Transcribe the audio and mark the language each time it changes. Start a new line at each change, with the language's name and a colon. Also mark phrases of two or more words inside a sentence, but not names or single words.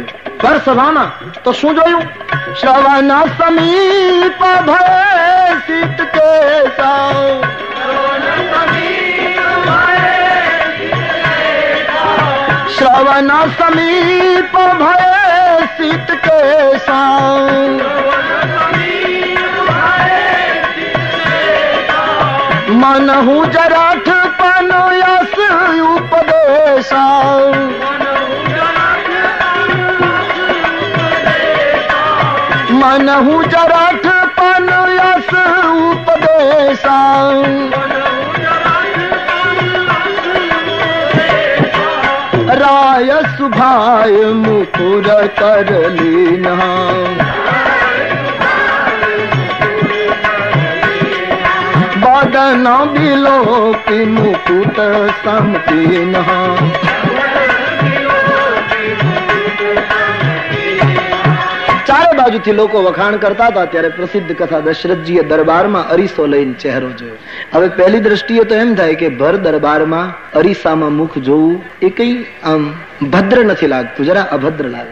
Gujarati: ભર સભામાં તો શું જોયું?
Awadhi: श्रवण समीप भय सीत केसा, श्रवण समीप भय सीत केसा, मनहु जराठ पन यस उपदेशा, मनहु जराठ पन यस उपदेशा, राय सुभाय मुकुर करलीना, बदन बिलो की मुकुट समपीन्हा.
Gujarati: ચારે બાજુથી લોકો વખાણ કરતા હતા ત્યારે પ્રસિદ્ધ કથા દશરથજીએ દરબારમાં અરીસો લઈને ચહેરો જોયો. હવે પહેલી દ્રષ્ટિએ તો એમ થાય કે ભર દરબારમાં અરીસામાં મુખ જોવું એ કઈ આમ ભદ્ર નથી લાગતું, જરા અભદ્ર લાગે.